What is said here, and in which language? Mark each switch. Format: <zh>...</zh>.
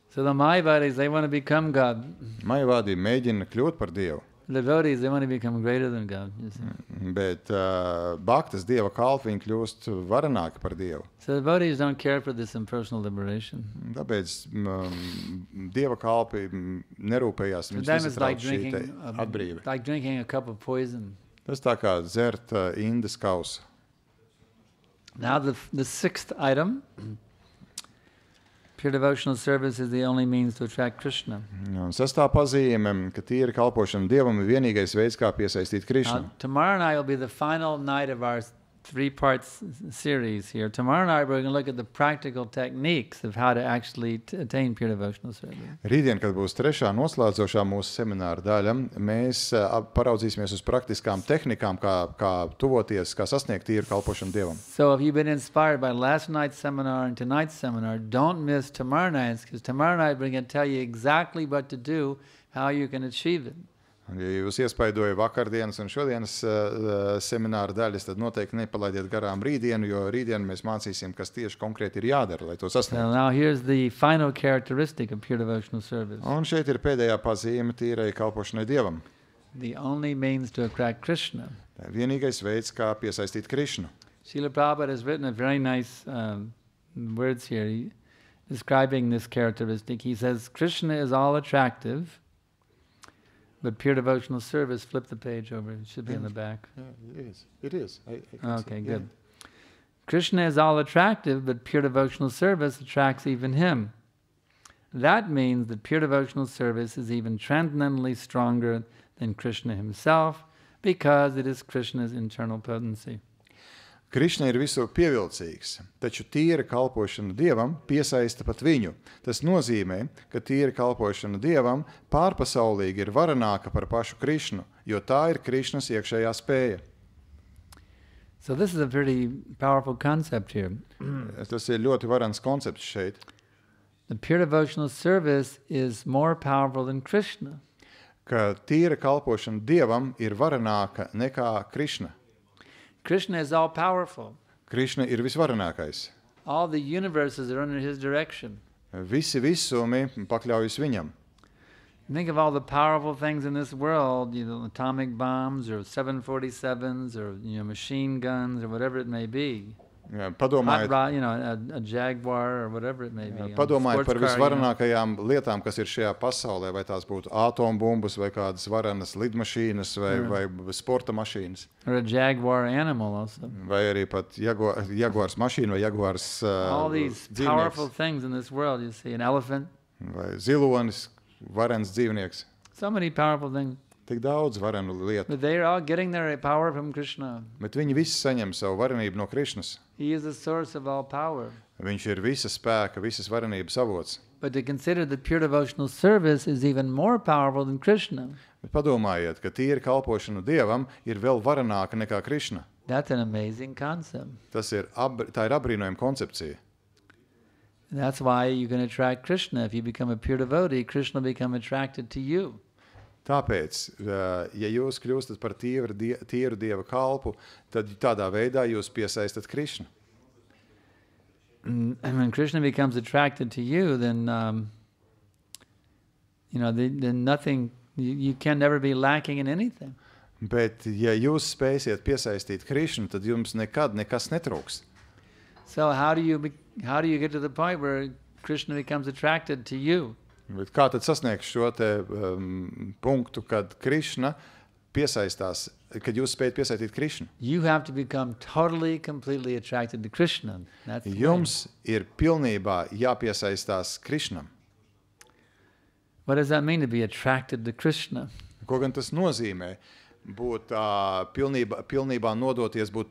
<en>So the Mayavadis, they want to become God.</en> <lv>Mayavādi mēģina kļūt par Dievu,</lv> <en>The devotees, they want to become greater than God. You see.</en> <lv>bet bhaktas Dieva kalpi, viņi kļūst varenāki par Dievu.</lv> <en>So the devotees don't care for this impersonal liberation.</en> <lv>Tāpēc Dieva kalpi nerūpējās,</lv> <en>For</en> <lv>viņš</lv> <en>them it's like</en> <lv>nesatrauc šī te</lv> <en>drinking,</en> <lv>atbrīve.</lv> <en>like drinking a cup of poison.</en> <lv>Tas tā kā dzert indas kausu.</lv> <en>Now the sixth item, pure devotional service is the only means to attract Krishna.</en> <lv>Un sestā pazīme, ka tīra kalpošana Dievam ir vienīgais veids, kā piesaistīt Krišnu.</lv> <en>Now, tomorrow night will be the final night of our three-part series here. Tomorrow night we're going to look at the practical techniques of how to actually attain pure devotional service.</en> <lv>Rītdien, kad būs trešā noslēdzošā mūsu semināra daļa, mēs paraudzīsimies uz praktiskām tehnikām, kā tuvoties, kā sasniegt tīru kalpošanu Dievam.</lv> <en>So if you've been inspired by last night's seminar and tonight's seminar, don't miss tomorrow night's, because tomorrow night we're going to tell you exactly what to do, how you can achieve it.</en> <lv>Un, ja jūs iespaidoja vakardienas un šodienas semināra daļas, tad noteikti nepalaidiet garām rītdienu, jo rītdien mēs mācīsim, kas tieši konkrēti ir jādara, lai to</lv> <en>So</en> <lv>sasniegtu.</lv> <en>now here's the final characteristic of pure devotional service.</en> <lv>Un šeit ir pēdējā pazīme tīrai kalpošanai Dievam.</lv> <en>The only means to attract Krishna.</en> <lv>Tā ir vienīgais veids, kā piesaistīt Krišnu.</lv> <en>Srila Prabhupada has written a very nice words here describing this characteristic. He says, Krishna is all attractive, but pure devotional service, flip the page over, it should be in the back. Yeah, it is. I can Okay, see. good. Krishna is all attractive, but pure devotional service attracts even him. That means that pure devotional service is even transcendently stronger than Krishna himself, because it is Krishna's internal potency.</en> <lv>Krišna ir visur pievilcīgs, taču tīra kalpošana Dievam piesaista pat viņu. Tas nozīmē, ka tīra kalpošana Dievam pārpasaulīgi ir varenāka par pašu Krišnu, jo tā ir Krišnas iekšējā spēja.</lv> <en>So this is a pretty powerful concept here.</en> <lv>Tas ir ļoti varens koncepts šeit.</lv> <en>The pure devotional service is more powerful than Krishna.</en> <lv>Ka tīra kalpošana Dievam ir varenāka nekā Krišna.</lv> <en>Krishna is all powerful.</en> <lv>Krišna ir visvarenākais.</lv> <en>All the universes are under his direction.</en> <lv>Visi visumi pakļaujas viņam.</lv> <en>Think of all the powerful things in this world, atomic bombs or 747s or machine guns or whatever it may be.</en> <lv>Padomājiet,</lv> <en>a Jaguar or whatever it may be.</en> <lv>Padomājiet par</lv> <en>Sports car,</en> <lv>visvarenākajām lietām, kas ir šajā pasaulē, vai tās būtu atombumbas, vai kādas varenas lidmašīnas, vai sporta mašīnas.</lv> <en>Or a Jaguar animal also.</en> <lv>Vai arī pat jaguārs mašīna, vai jaguārs</lv> <en>All these powerful</en> <lv>dzīvnieks,</lv> <en>things in this world, you see, an elephant,</en> <lv>vai zilonis, varens dzīvnieks.</lv> <en>so many powerful things.</en> <lv>Tik daudz varenu lietu,</lv> <en>But they are all getting their power from Krishna.</en> <lv>bet viņi visi saņem savu varenību no Krišnas.</lv> <en>He is the source of all power.</en> <lv>Viņš ir visa spēka, visas varenības avots.</lv> <en>But to consider that pure devotional service is even more powerful than Krishna,</en> <lv>Bet padomājiet, ka tīra kalpošana Dievam ir vēl varenāka nekā Krišna.</lv> <en>that's an amazing concept.</en> <lv>Tā ir apbrīnojama koncepcija.</lv> <en>That's why you can attract Krishna. If you become a pure devotee, Krishna will become attracted to you.</en> <lv>Tāpēc, ja jūs kļūstat par tīru Dieva kalpu, tad tādā veidā jūs piesaistat Krišnu.</lv> <en>And when Krishna becomes attracted to you, then then nothing. You can never be lacking in anything.</en> <lv>Bet, ja jūs spēsiet piesaistīt Krišnu, tad jums nekad nekas netrūks.</lv> <en>So how do you get to the point where Krishna becomes attracted to you?</en> <lv>Bet kā tad sasniegt šo te punktu, kad Krišna piesaistās, kad jūs spējat piesaistīt Krišnu?</lv> <en>You have to become totally, completely attracted to Krishna. That's the way.</en> <lv>Jums ir pilnībā jāpiesaistās Krišnam.</lv> <en>What does that mean to be attracted to Krishna?</en> <lv>Ko gan tas nozīmē? Būt pilnībā nodoties, būt</lv>